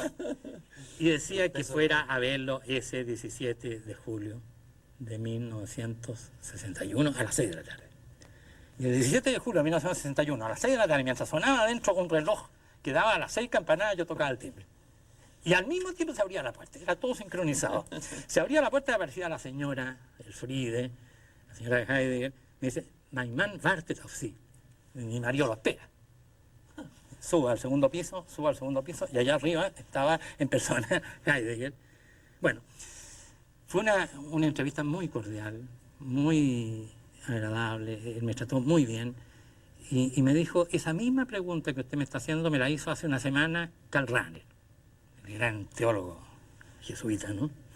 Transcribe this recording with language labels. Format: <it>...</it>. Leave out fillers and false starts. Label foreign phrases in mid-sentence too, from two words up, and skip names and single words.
<es>Y decía que fuera a verlo ese 17 de julio de 1961 a las 6 de la tarde. Y el 17 de julio de 1961 a las 6 de la tarde, mientras sonaba adentro un reloj que daba a las 6 campanadas, yo tocaba el timbre. Y al mismo tiempo se abría la puerta, era todo sincronizado. Se abría la puerta y aparecía la señora Elfriede, la señora de Heidegger, me dice,</es> <de>mein Mann wartet auf Sie.</de> <es>Mi marido lo espera. Subo al segundo piso y allá arriba estaba en persona Heidegger. Bueno, fue una entrevista muy cordial, muy agradable, él me trató muy bien y me dijo, esa misma pregunta que usted me está haciendo me la hizo hace una semana Karl Rahner, el gran teólogo jesuita, ¿no?</es>